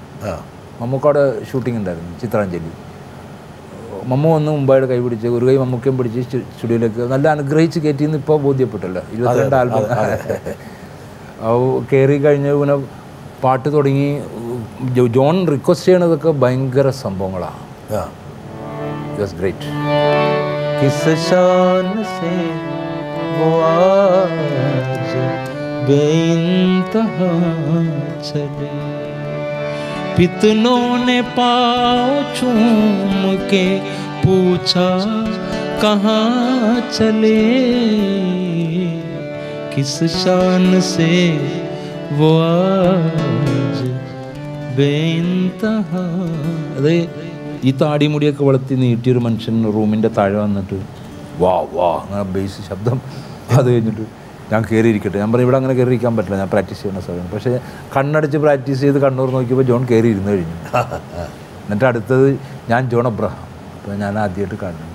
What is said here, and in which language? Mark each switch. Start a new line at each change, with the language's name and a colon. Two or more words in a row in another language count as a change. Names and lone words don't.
Malayalam: മമ്മൂക്കയുടെ ഷൂട്ടിംഗ് ഉണ്ടായിരുന്നു, ചിത്രാഞ്ജലി. മമ്മു വന്ന് മുമ്പായിട്ട് കൈ പിടിച്ച്, ഒരു കൈ മമ്മൂക്കയും പിടിച്ച് സ്റ്റുഡിയോയിലേക്ക് നല്ല അനുഗ്രഹിച്ച് കയറ്റിയെന്ന് ഇപ്പോൾ ബോധ്യപ്പെട്ടല്ലോ. 22 ആൽബം കയറി കഴിഞ്ഞ് പിന്നെ പാട്ട് തുടങ്ങി. ജോൺ റിക്വസ്റ്റ് ചെയ്യണതൊക്കെ ഭയങ്കര സംഭവങ്ങളാണ്.
English: It was great.
Hindi: किस शान से वो आज बेइंतहा चले, पितनों ने पाँव चूम के पूछा कहाँ चले, किस शान से वो आज बेइंतहा.
Malayalam: അത് ഈ താടിമുടിയൊക്കെ വളർത്തി നീട്ടിയൊരു മനുഷ്യൻ റൂമിൻ്റെ താഴെ വന്നിട്ട് വാ വാ അങ്ങനെ ബേസ് ശബ്ദം. അത് കഴിഞ്ഞിട്ട് ഞാൻ കയറിയിരിക്കട്ടെ, ഞാൻ പറയും ഇവിടെ അങ്ങനെ കയറിയിരിക്കാൻ പറ്റില്ല, ഞാൻ പ്രാക്ടീസ് ചെയ്യുന്ന സമയം. പക്ഷേ കണ്ണടച്ച് പ്രാക്ടീസ് ചെയ്ത് കണ്ണൂർ നോക്കിയപ്പോൾ ജോൺ കയറി ഇരുന്ന് കഴിഞ്ഞു. എന്നിട്ട് അടുത്തത് ഞാൻ ജോൺ അബ്രഹാം. അപ്പോൾ ഞാൻ ആദ്യമായിട്ട് കാണുന്നു.